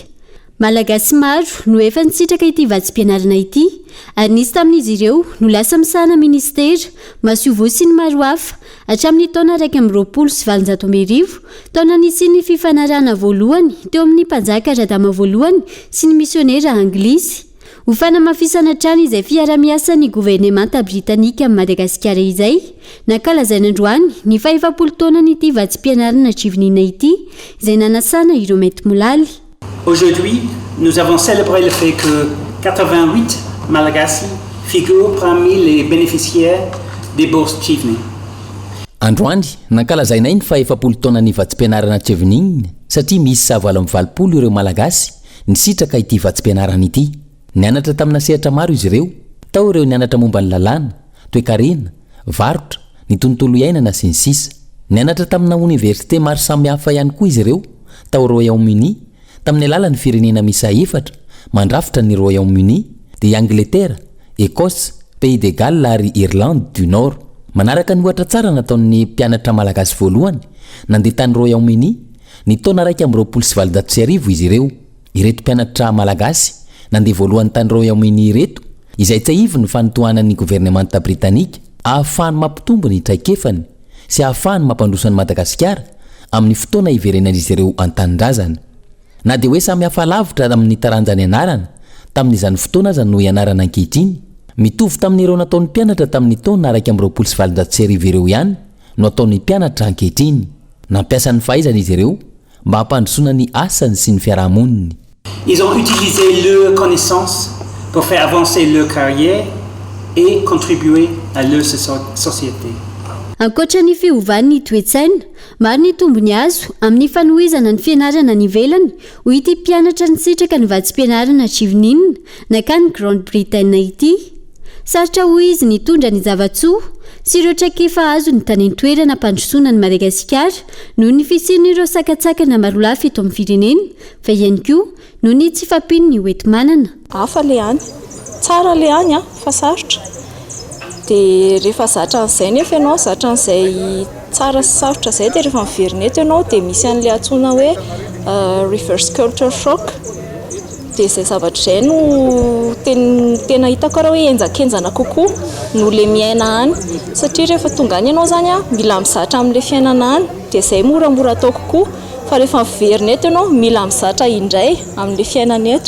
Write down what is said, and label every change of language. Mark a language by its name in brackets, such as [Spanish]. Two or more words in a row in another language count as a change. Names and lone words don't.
[Malagasy] Malagasy maro no efa nisitraka ity vatsim-pianarana ity ary nisy tamin'izy ireo no lasa misahana ministera masiovo sy ny maro hafa hatramin'ny taona 2020 taona nisian'ny fifanarahana voalohany teo amin'ny mpanjaka radama voalohany sy ny misionera anglisy. Ho fanamafisana trano izay fiara-miasa ny gouvernemanta britannika amin'ny Madagasikara izay nankalazaina androany ny fahefapolo taona n'ity vatsim-pianarana Tsevinina ity izay nanasana ireo mety molaly. [French] Aujourd'hui, nous avons célébré le fait que 88 Malagasy figurent parmi les bénéficiaires des bourses Tsevinina. [Malagasy] Androany nankalazainay ny fahefapolo taona ny vatsim-pianarana Tsevinina satria misy 70 ireo malagasy nisitraka ity vatsim-pianarana ity. Nianatra tamina sehatra maro izy ireo, tao ireo nianatra momba ny lalàna, toe-karena, varotra, ny tontolo iainana sy ny sisa. Nianatra tamina université maro samihafa ihany koa izy ireo, tao Royaume-Uni, tamin'ny alalan'ny firenena misa 4 mandrafitra ny Royaume-Uni, dia Angleterre, Écosse, Pays de Galles ary Irlande du Nord. Manaraka ny ohatra tsara nataon'ny mpianatra malagasy voalohany nandeha tany Royaume-Uni ny taona 1929 izy ireo. Ireto mpianatra malagasy nandeha voalohany tany Royaume-Uni ireto izay tsy ahivy ny fanotohanan'ny gouvernemanta britannika ahafahany mampitombo ny traikefany sy ahafahany mampandroso an'i Madagasikara amin'ny fotoana iverenan'izy ireo an-tanindrazana. Na dia hoe samy hafa lavitra amin'ny taranjany ianarana tamin'izany fotoana aza no ianarana ankehitriny, mitovy tamin'ireo nataon'ny mpianatra tamin'ny taona 1929 ireo ihany no ataon'ny mpianatra ankehitriny. Nampiasa ny fahaizana izy ireo mba hampandrosoana ny asany sy ny fiarahamoniny. [French] Ils ont utilisé leurs connaissances pour faire avancer leur carrière et contribuer à leur société. [Malagasy] Ankoatra ny fiovan'ny toe-tsaina, maro ny tombony azo amin'ny fanohizana ny fianarana ny ivelany ho ity mpianatra nisitraka ny vatsim-pianarana Tsevinina nakany Grande-Bretagne ity. Sarotra ho izy nitondra ny zavatsoa sy ireo traikefa azo ny tany an-toerana mpandrosoana ny Madagasikara noho ny fisian'ireo sakatsakana maro lafy eto amin'ny firenena fa ihany koa noho ny tsy fampiny ny hoety manana. Hafa le any, tsara le any fa sarotra. Dia rehefa zatra an'izay nefa ianao, zatra an'izay tsara sy sarotra izay dia rehefa miverina eto ianao dia misy an'ilay antsoina hoe [English] reverse culture shock. [Malagasy] Dia izay zavatra izay no tena hitako raha hoe enjakenjana kokoa no le miaina any satria rehefa tonga any ianao zany mila mizatra amin'ilay fiainana any dia izay moramora atao kokoa fa rehefa miverina eto ianao mila mizatra indray amin'ilay fiainana eto.